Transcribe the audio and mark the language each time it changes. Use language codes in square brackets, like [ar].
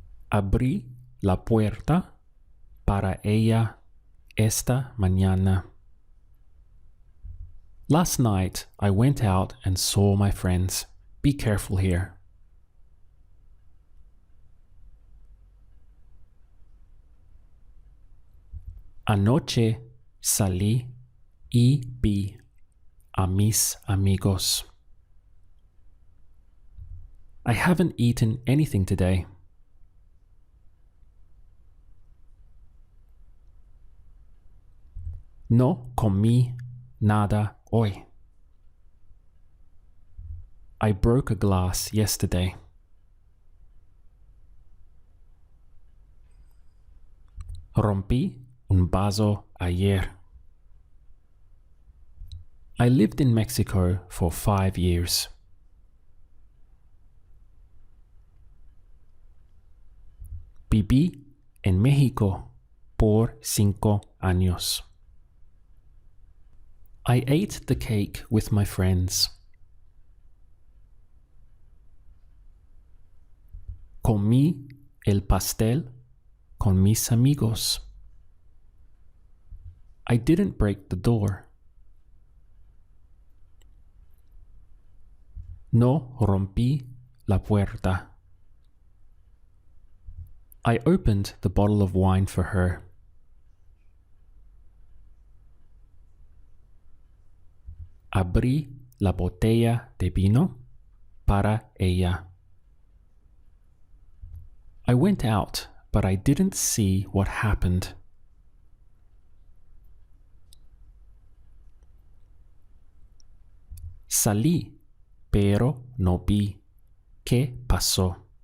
[es] Abrí la puerta para ella esta mañana. [en] Last night I went out and saw my friends. Be careful here. [es] Anoche salí y vi a mis amigos. [en] I haven't eaten anything today. [es] No comí nada hoy. [en] I broke a glass yesterday. [es] Rompí un vaso ayer. [en] I lived in Mexico for 5 years. [es] Viví en México por 5 años. [en] I ate the cake with my friends. [es] Comí el pastel con mis amigos. [en] I didn't break the door. [es] No rompí la puerta. [en] I opened the bottle of wine for her. [es] Abrí la botella de vino para ella. [en] I went out, but I didn't see what happened. [es] Salí, pero no vi qué pasó.